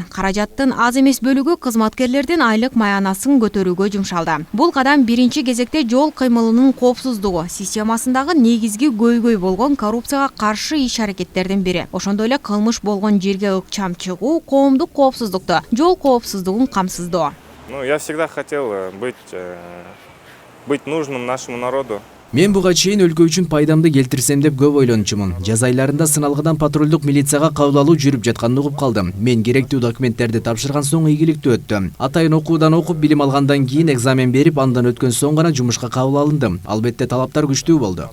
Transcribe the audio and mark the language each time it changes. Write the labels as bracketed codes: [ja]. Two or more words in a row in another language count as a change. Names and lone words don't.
[ky] Каражаттын аз эмес бөлүгү кызматкерлердин айлык маянасын көтөрүүгө жумшалды. Бул кадам биринчи кезекте жол кыймылынын коопсуздугу системасындагы негизги көйгөй болгон коррупцияга каршы иш-аракеттердин бири. Ошондой эле кылмыш болгон жерге ыкчам чыгуу, коомдук коопсуздукту, жол коопсуздугун камсыздоо. [ru] Я всегда хотел быть нужным нашему народу. [ky] Мен буга чейин өлкө үчүн пайдамды келтирсем деп көп ойлончумун. Жаз айларында сыналгыдан патрулдук милицияга кабыл алуу жүрүп жатканын угуп калдым. Мен керектүү документтерди тапшырган соң ийгиликтүү өттү. Атайын окуудан окуп, билим алгандан кийин экзамен берип, андан өткөн соң гана жумушка кабыл алындым. Албетте талаптар күчтүү болду.